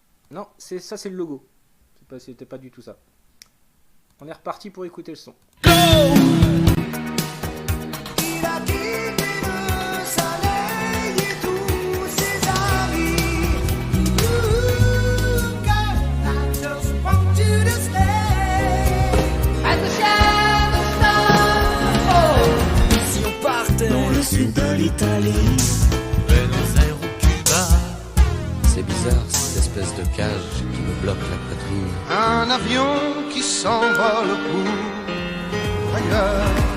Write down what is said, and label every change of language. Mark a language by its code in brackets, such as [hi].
[fr] Non, ça c'est le logo. C'était pas du tout ça. On est reparti pour écouter le son. Il a quitté le soleil et tous ses amis. [en] Ooh, girl, I just want you to stay. As the shadows fall. [fr] Si on partait dans le sud de l'Italie, Buenos Aires ou Cuba. C'est bizarre cette espèce de cage qui me bloque la poitrine. Un avion qui s'envole pour ailleurs.